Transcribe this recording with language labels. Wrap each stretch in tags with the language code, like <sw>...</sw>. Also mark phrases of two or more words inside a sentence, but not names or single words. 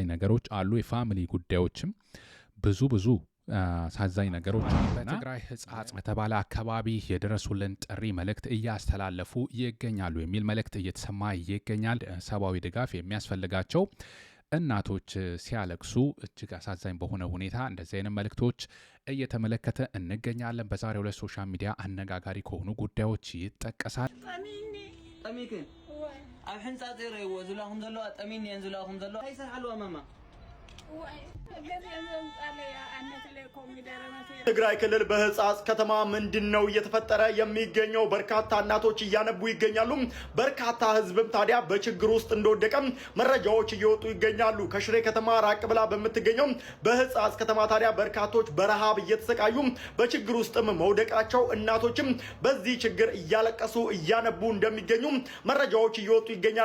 <am>ነገሮች አሉ። የፋሚሊ ጉዳዮችም ብዙ አሳዛኝ ነገሮች አሉ። በትግራይ ህጻጽ በተባለ አካባቢ የደረሱልን ጥሪ መልእክት እያስተላለፉ ይገኛሉ የሚል መልእክት እየተሰማ ይገኛል። ሰብአዊ ድጋፍ የሚያስፈልጋቸው እናቶች ሲያለቅሱ እጅግ አሳዛኝ በሆነ ሁኔታ እንደዚህ አይነት መልእክቶች እየተመለከተ እንገኛለን። በዛሬው ዕለት ሶሻል ሚዲያ አነጋጋሪ ከሆኑ ጉዳዮች ይጠቀሳል።</am> <ti>ጠሚክን ኣብ ሕንፃፅ ይረይዎ ዝላኹም ዘለዎ ጠሚን እየን ዝላኹም ዘለዎ ኣይሰርሓልዋ ማማ</ti> <am>ትግራይ ክልል በህጻጽ ከተማ ምንድነው እየተፈጠረ የሚገኘው? በርካታ እናቶች እያነቡ ይገኛሉ። በርካታ ህዝብም ታዲያ በችግር ውስጥ እንደወደቀም መረጃዎች እየወጡ ይገኛሉ። ከሽሬ ከተማ ራቅ ብላ በምትገኘው በህጻጽ ከተማ ታዲያ በርካቶች በረሃብ እየተሰቃዩ በችግር ውስጥም መውደቃቸው፣ እናቶችም በዚህ ችግር እያለቀሱ እያነቡ እንደሚገኙ መረጃዎች እየወጡ ይገኛሉ።</am>